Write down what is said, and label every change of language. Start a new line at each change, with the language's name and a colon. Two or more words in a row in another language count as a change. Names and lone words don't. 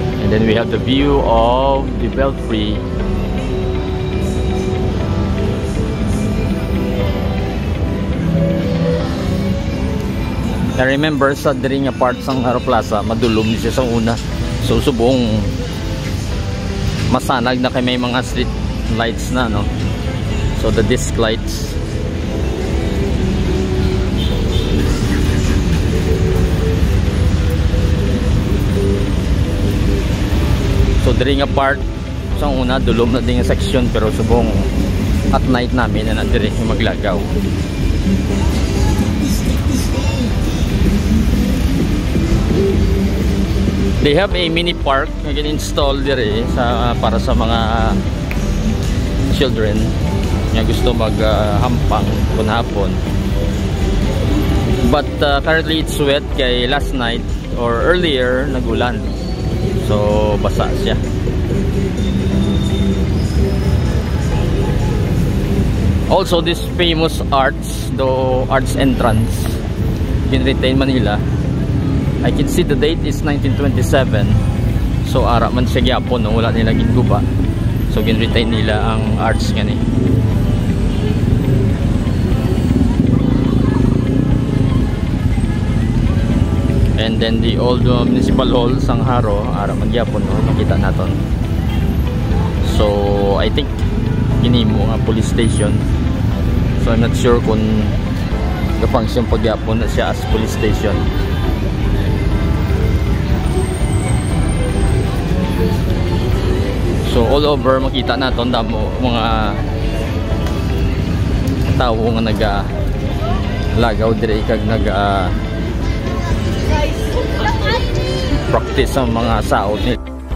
English: And then we have the view of the belfry. I remember
Hiligaynon: sa diri nga part sang Haro Plaza, madulom siya sa una. So subong masanag na kay may mga
English: street lights
Hiligaynon: na, no?
English: So the disc lights.
Hiligaynon: So diri nga part sa una dulom na din nga section, pero subong
English: at night
Hiligaynon: namin na diri maglagaw.
English: They have a mini park
Hiligaynon: na gin-install dire sa para sa mga children nga gusto maghampang hapon.
English: But currently it's wet kay last night or earlier nagulan.
Hiligaynon: So basa siya.
English: Also this famous arts, the arts entrance in Retain, Manila. I can see the date is 1927.
Hiligaynon: So ara man siya gyapon, no? Wala nila ginguba. So gin-retain nila ang arts kani.
English: And then the old municipal hall
Hiligaynon: sang Haro, ara man gyapon, no? Makita naton.
English: So I think
Hiligaynon: ginimo nga
English: police station. So I'm not sure
Hiligaynon: kung ga-function pagyapon na siya
English: as police station.
Hiligaynon: So all over makita naton damo mga tao nga nagalagaw dire kag practice ang mga saot nila.